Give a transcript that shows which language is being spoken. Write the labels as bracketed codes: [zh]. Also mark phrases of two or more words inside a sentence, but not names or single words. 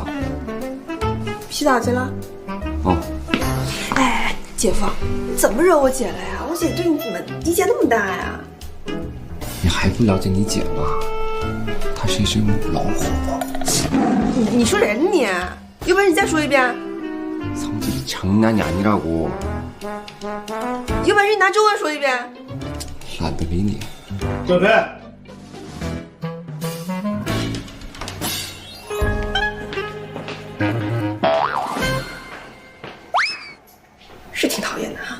[zh] 洗澡去了。哦。哎，姐夫，你怎么惹我姐了呀？我姐对你怎么意见那么大呀？你还不了解你姐吗？她是一只母老虎。你说人你？要不然你再说一遍。 [ko] 성질이 장난이 아니라고. [zh] 要不然你拿中文说一遍。懒得理你。准备。是挺讨厌的哈。